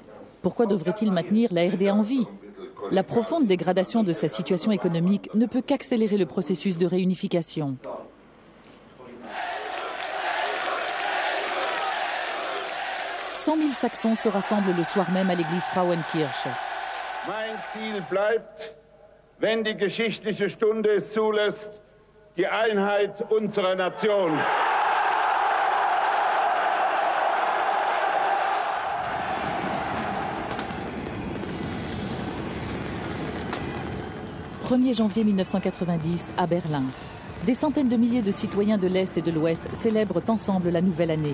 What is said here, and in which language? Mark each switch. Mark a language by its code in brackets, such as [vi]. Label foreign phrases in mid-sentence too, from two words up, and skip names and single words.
[fr] Pourquoi devrait-il maintenir la RDA en vie? La profonde dégradation de sa situation économique ne peut qu'accélérer le processus de réunification. « 100 000 Saxons se rassemblent le soir même à l'église Frauenkirche. [de] Mein Ziel bleibt, wenn die geschichtliche Stunde es zulässt, die Einheit unserer Nation. [fr] « 1er janvier 1990, à Berlin. Des centaines de milliers de citoyens de l'Est et de l'Ouest célèbrent ensemble la nouvelle année.